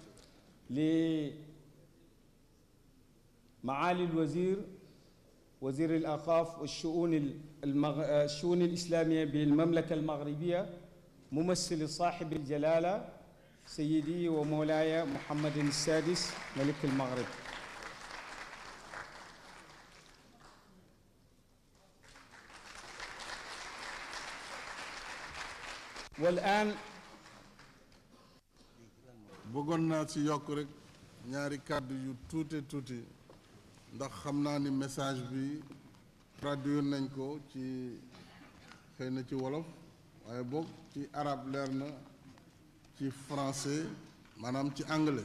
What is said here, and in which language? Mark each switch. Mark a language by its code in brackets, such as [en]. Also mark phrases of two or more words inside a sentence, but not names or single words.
[ar] لمعالي الوزير وزير الأوقاف والشؤون الشؤون الإسلامية بالمملكة المغربية، ممثل صاحب الجلالة سيدي ومولاي محمد السادس ملك المغرب. والآن [wo] bëggoon naa ci yokk rek ñaari kàddu yu tuuti ndax xam naa ni message bi traduire nañ ko ci xëy na ci wolof waaye boog ci arabe leer na, ci français maanaam ci anglais.